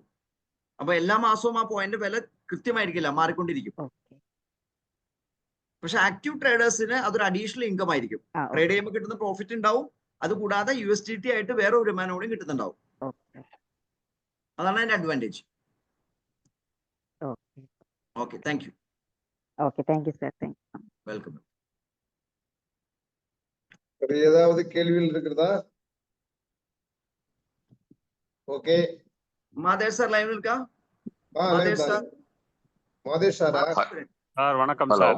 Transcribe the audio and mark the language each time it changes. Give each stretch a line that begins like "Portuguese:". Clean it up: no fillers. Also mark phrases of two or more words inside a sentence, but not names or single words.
Malayalam: അപ്പൊ എല്ലാ മാസവും ആ പോയിന്റ് വില കൃത്യമായിരിക്കില്ല, മാറിക്കൊണ്ടിരിക്കും. പക്ഷെ ആക്റ്റീവ് ട്രേഡേഴ്സിന് അതൊരു അഡീഷണൽ ഇൻകം ആയിരിക്കും. ട്രേഡ് ചെയ്യുമ്പോൾ കിട്ടുന്ന പ്രോഫിറ്റ് ഉണ്ടാവും, അതുകൂടാതെ USDT ആയിട്ട് വേറെ ഒരു വരുമാനം കൂടി കിട്ടുന്നുണ്ടാവും. അതാണ് അതിന്റെ അഡ്വാൻറ്റേജ്.
English: Okay, thank you. Okay, thank you sir. Thank you.
Tamil: வெல்கம். ஏதாவது கேள்விகள் இருக்கிறதா? ஓகே, மாதேஷ் சார் லைவ்ல இருக்கா? மாதேஷ் சார், மாதேஷ் சாரா? சார் வணக்கம் சார்.